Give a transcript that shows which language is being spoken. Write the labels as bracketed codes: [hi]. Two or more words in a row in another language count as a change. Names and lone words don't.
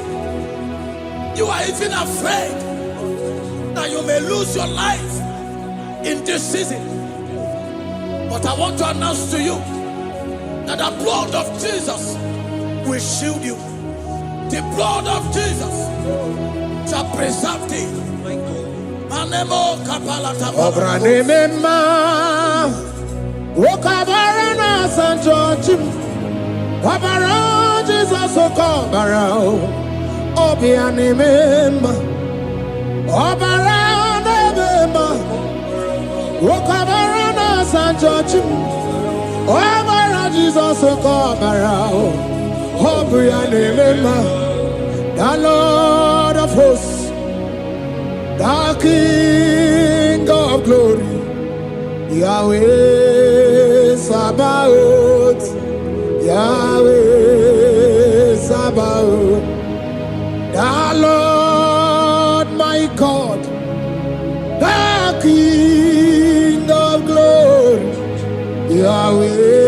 [en] You are even afraid that you may lose your life in this season. But I want to announce to you that the blood of Jesus will shield you. The blood of Jesus shall preserve thee. Manemo kapala tapala. Wokabarana Sanjojim Wabara Jesus Okobarao Obiani Mema Obarana Mema Wokabarana Sanjojim Wabara Jesus Okobarao Obiani Mema The Lord of hosts, the King of glory, Yahweh Sabaoth, Yahweh Sabaoth, the Lord my God, the King of glory, Yahweh